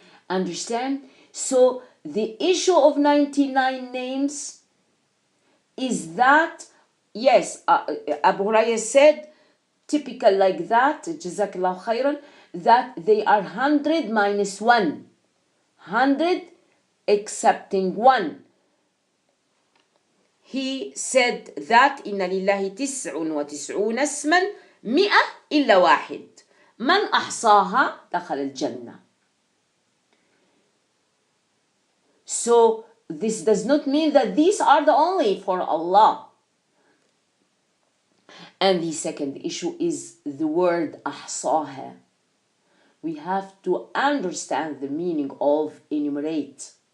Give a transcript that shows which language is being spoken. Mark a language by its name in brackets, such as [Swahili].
[English] Understand? So the issue of 99 names is that, yes, Abu Hurairah said, typical like that, Jazakallah khairan, that they are 100 minus 1. 100 excepting 1. He said that [Arabic] إن لله 99 اسما 100 إلا واحد من أحصاها دخل الجنة. [English] So this does not mean that these are the only for Allah. And the second issue is the word أحصاها. We have to understand the meaning of enumerate.